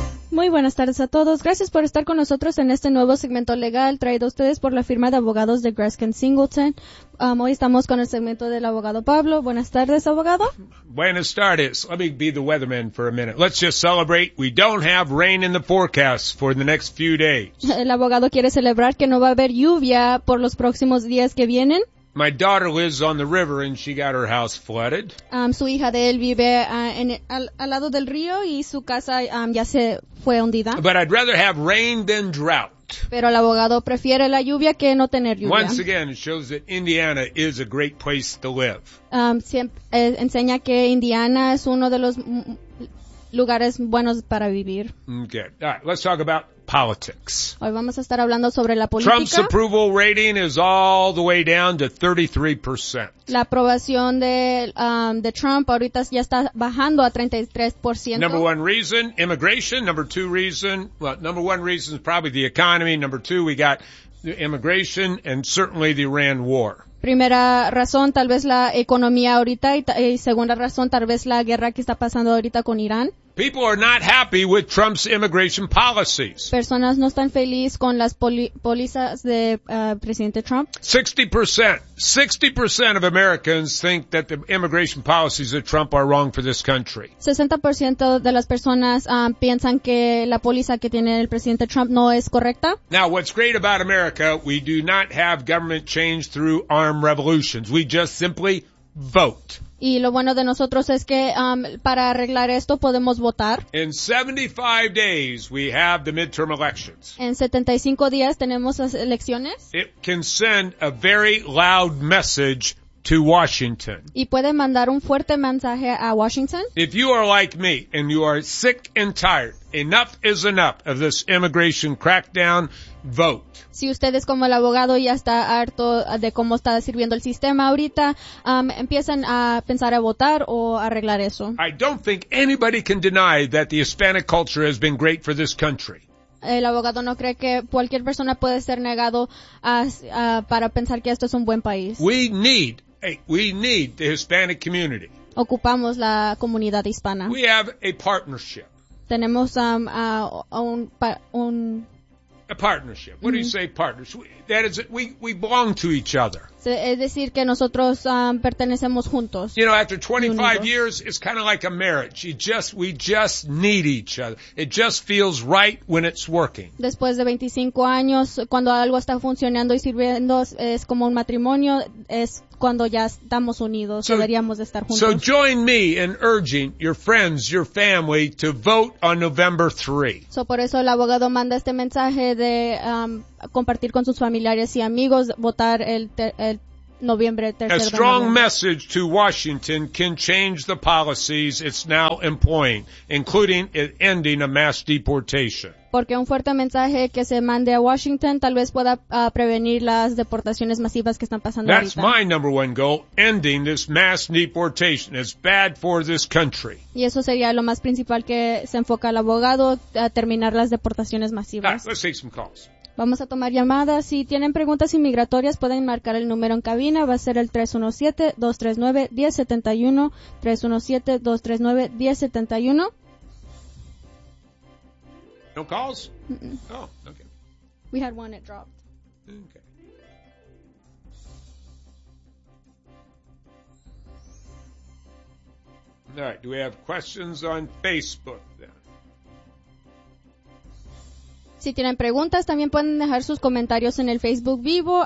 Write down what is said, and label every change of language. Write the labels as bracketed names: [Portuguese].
[Spanish] Muy buenas tardes a todos. Gracias por estar con nosotros en este nuevo segmento legal traído a ustedes por la firma de abogados de Greskin Singleton. Hoy estamos con el segmento del abogado Pablo. Buenas tardes, abogado. Buenas tardes. [English] Let me be the weatherman for a minute. Let's just celebrate. We don't have rain in the forecast for the next few days. [Spanish] El abogado quiere celebrar que no va a haber lluvia por los próximos días que vienen. [English] My daughter lives on the river and she got her house flooded. [Spanish] Su hija de él vive al lado del río y su casa ya se fue hundida. [English] But I'd rather have rain than drought. [Spanish] Pero el abogado prefiere la lluvia que no tener lluvia. [English] Once again, it shows that Indiana is a great place to live. [Spanish] Enseña que Indiana es uno de los lugares buenos para vivir. [English] Okay. All right, let's talk about politics. [Spanish] Hoy vamos a estar hablando sobre la política. [English] Trump's approval rating is all the way down to 33%. [Spanish] La aprobación de Trump ahorita ya está bajando a 33%. [English] Number one reason, immigration. Number one reason is probably the economy. Number two, we got immigration and certainly the Iran war. [Spanish] Primera razón, tal vez la economía ahorita, y segunda razón, tal vez la guerra que está pasando ahorita con Irán. [English] People are not happy with Trump's immigration policies. [Spanish] Personas no están felices con las pólizas de presidente Trump. [English] 60% of Americans think that the immigration policies of Trump are wrong for this country. [Spanish] 60% de las personas piensan que la póliza que tiene el presidente Trump no es correcta. [English] Now, what's great about America, we do not have government change through armed revolutions. We just simply vote. [Spanish] Y lo bueno de nosotros es que para arreglar esto podemos votar. [English] In 75 days we have the midterm elections. [Spanish] En 75 días tenemos las elecciones. [English] It can send a very loud message to Washington. [Spanish] Y puede mandar un fuerte mensaje a Washington. [English] If you are like me and you are sick and tired, enough is enough of this immigration crackdown. Vote. [Spanish] Si ustedes como el abogado ya está harto de cómo está sirviendo el sistema ahorita, empiezan a pensar a votar o arreglar eso. [English] I don't think anybody can deny that the Hispanic culture has been great for this country. [Spanish] El abogado no cree que cualquier persona puede ser negado para pensar que esto es un buen país. [English] We need the Hispanic community. [Spanish] Ocupamos la comunidad hispana. [English] We have a partnership. [Spanish] Tenemos un [English] a partnership. What do you say, partners? We belong to each other. [Spanish] Es decir, que nosotros pertenecemos juntos. [English] You know, after 25 years, it's kind of like a marriage. We just need each other. It just feels right when it's working. [Spanish] Después de 25 años, cuando algo está funcionando y sirviendo, es como un matrimonio, es cuando ya estamos unidos, so, deberíamos de estar juntos. [English] So join me in urging your friends, your family to vote on November 3. [Spanish] So por eso el abogado manda este mensaje de compartir con sus familiares y amigos, votar el noviembre, tercero de noviembre. [English] A strong message to Washington can change the policies it's now employing, including ending a mass deportation. [Spanish] Porque un fuerte mensaje que se mande a Washington tal vez pueda prevenir las deportaciones masivas que están pasando [English] That's [Spanish] ahorita. [English] That's my number one goal, ending this mass deportation. It's bad for this country. [Spanish] Y eso sería lo más principal que se enfoca el abogado, a terminar las deportaciones masivas. [English] Now, let's take some calls. [Spanish] Vamos a tomar llamadas. Si tienen preguntas inmigratorias, pueden marcar el número en cabina. Va a ser el 317-239-1071. 317-239-1071. [English] No calls? Mm-mm. Oh, okay. We had one, it dropped. Okay. All right, do we have questions on Facebook then? [Spanish] Si tienen preguntas, también pueden dejar sus comentarios en el Facebook Vivo.